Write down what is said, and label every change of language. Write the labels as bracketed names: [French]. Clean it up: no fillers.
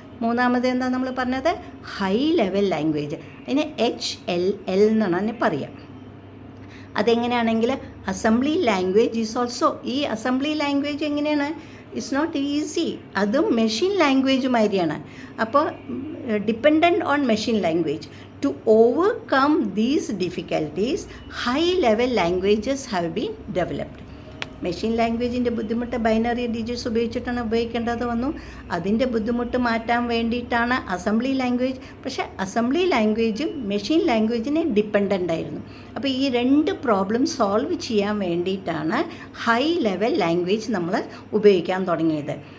[Malayalam] മൂന്നാമത് എന്താ നമ്മൾ പറഞ്ഞത്? High level language. അതിന് HLL എന്നാണ് അതിനെ പറയുക. അതെങ്ങനെയാണെങ്കിൽ അസംബ്ലി ലാംഗ്വേജ് ഈസ് ഓൾസോ, ഈ അസംബ്ലി ലാംഗ്വേജ് എങ്ങനെയാണ്? [English] It's not easy. [Malayalam] അതും മെഷീൻ ലാംഗ്വേജുമാതിരിയാണ്. അപ്പോൾ [English] Dependent on machine language. To overcome these difficulties, high-level languages have been developed. [Malayalam] Machine ലാംഗ്വേജിൻ്റെ ബുദ്ധിമുട്ട് ബൈനറി ഡിജിറ്റ്സ് ഉപയോഗിച്ചിട്ടാണ് ഉപയോഗിക്കേണ്ടത് വന്നു. അതിൻ്റെ ബുദ്ധിമുട്ട് മാറ്റാൻ വേണ്ടിയിട്ടാണ് അസംബ്ലി ലാംഗ്വേജ്. പക്ഷേ അസംബ്ലി ലാംഗ്വേജും മെഷീൻ ലാംഗ്വേജിനെ ഡിപ്പെൻഡൻ്റ് ആയിരുന്നു. അപ്പോൾ ഈ രണ്ട് പ്രോബ്ലം സോൾവ് ചെയ്യാൻ വേണ്ടിയിട്ടാണ് ഹൈ ലെവൽ ലാംഗ്വേജ് നമ്മൾ ഉപയോഗിക്കാൻ തുടങ്ങിയത്.